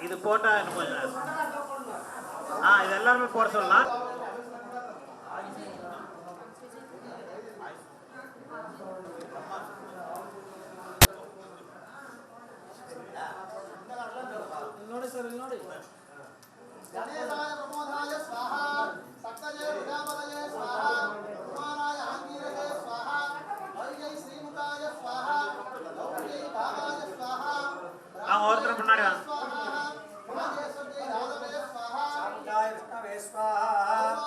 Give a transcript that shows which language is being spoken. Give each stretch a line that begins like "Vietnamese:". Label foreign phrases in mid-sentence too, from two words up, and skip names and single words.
Tamil: போட்டா இன்னும் கொஞ்சம் இது எல்லாருமே போட சொல்லலாம்.
Kannada: ನೋಡಿ ಸರ್ ಇಲ್ಲಿ ನೋಡಿ.
Sanskrit: ಗಣೇಶಾಯ ಪ್ರಮೋದಾಯ ಸ್ವಾಹ, ಸಕ್ತಜಯ ಪ್ರಜಾಪತಯೇ ಸ್ವಾಹ, ಕುಮಾರಾಯ ಆಂಗೀರಸೇ ಸ್ವಾಹ, ಹರಿಯೈ ಶ್ರೀಮುಖಾಯ ಸ್ವಾಹ, ಲೌಕ್ಯೈ ಭಾಗಾಯ ಸ್ವಾಹ,
Tamil: ஒருத்தர் முன்னாடி வாங்க.
Sanskrit: ಸ್ವಾಹ, ರಾಜೇಶ್ವರೇ ರಾಧವೇ ಸ್ವಾಹ, ಶಾಂತಾಯ ವಿಷ್ಣವೇ ಸ್ವಾಹ.